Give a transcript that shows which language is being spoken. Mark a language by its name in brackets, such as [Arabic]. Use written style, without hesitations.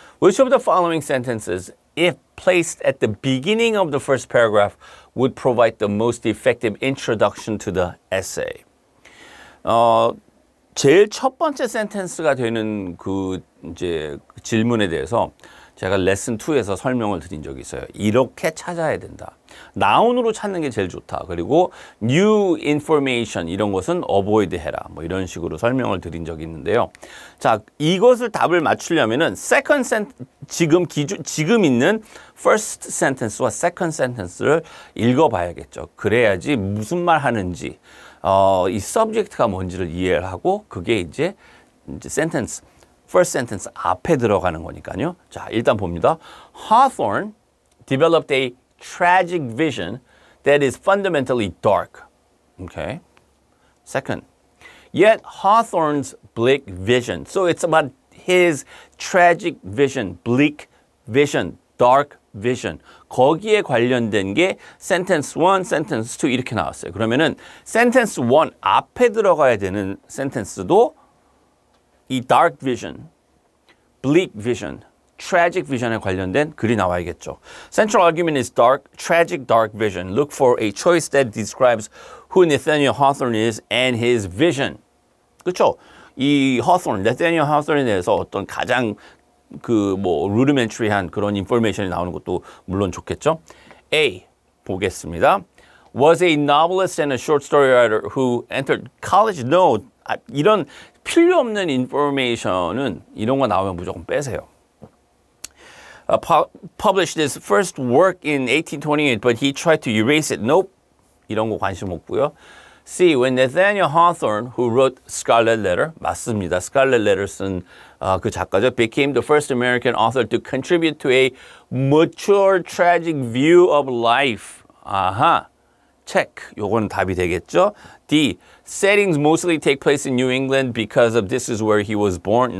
[English] Which of the following sentences, if placed at the beginning of the first paragraph, would provide the most effective introduction to the essay? [Korean] 제일 첫 번째 센텐스가 되는 그 이제 질문에 대해서 제가 레슨 2에서 설명을 드린 적이 있어요. 이렇게 찾아야 된다. 나운으로 찾는 게 제일 좋다. 그리고 new information 이런 것은 avoid 해라. 뭐 이런 식으로 설명을 드린 적이 있는데요. 자, 이것을 답을 맞추려면은 second 지금 있는 first sentence와 second sentence를 읽어봐야겠죠. 그래야지 무슨 말 하는지 이 subject가 뭔지를 이해를 하고 그게 이제 sentence first sentence 앞에 들어가는 거니까요. 자, 일단 봅니다. [English] Hawthorne developed a tragic vision that is fundamentally dark. Okay. Second, yet Hawthorne's bleak vision. So it's about his tragic vision, bleak vision, dark vision. [Korean] 거기에 관련된 게 sentence 1, sentence 2 이렇게 나왔어요. 그러면은 sentence 1 앞에 들어가야 되는 sentence도 이 dark vision, bleak vision, tragic vision에 관련된 글이 나와야겠죠. [English] Central argument is dark, tragic dark vision. Look for a choice that describes who Nathaniel Hawthorne is and his vision. [Korean] 그렇죠? 이 Hawthorne, Nathaniel Hawthorne에 대해서 어떤 가장 rudimentary한 그런 인포메이션이 나오는 것도 물론 좋겠죠. A 보겠습니다. [English] Was a novelist and a short story writer who entered college? No. [Korean] 이런 필요 없는 인포메이션은 이런 거 나오면 무조건 빼세요. [English] Published his first work in 1828, but he tried to erase it. Nope. [Korean] 이런 거 관심 없고요. [English] C. When Nathaniel Hawthorne, who wrote Scarlet Letter, [Korean] 맞습니다. Scarlet Letter 쓴 그 작가죠. [English] Became the first American author to contribute to a mature, tragic view of life. [Korean] 아하. check. 요거는 답이 되겠죠. D. [English] Settings mostly take place in New England because of this is where he was born.